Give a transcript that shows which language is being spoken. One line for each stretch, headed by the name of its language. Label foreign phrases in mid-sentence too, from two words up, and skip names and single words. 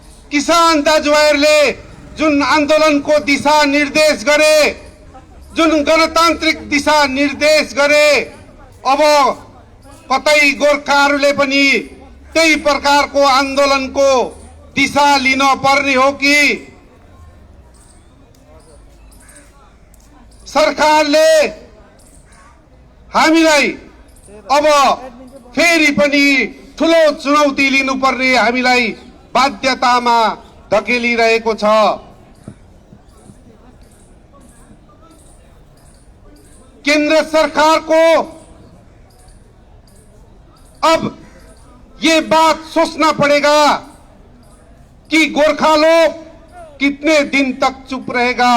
Nepali: किसान दाजुभाइहरूले जुन आन्दोलनको दिशा निर्देश गरे, जुन गणतान्त्रिक दिशा निर्देश गरे, अब कतै गोर्खाहरूले पनि त्यही प्रकारको आन्दोलनको दिशा लिन पर्ने हो कि सरकारले हामीलाई अब फेरि पनि ठुलो चुनौती लिनुपर्ने हामीलाई बाध्यतामा धकेलिरहेको छ।
Hindi: केंद्र सरकार को अब ये बात सोचना पड़ेगा कि गोरखा लोग कितने दिन तक चुप रहेगा।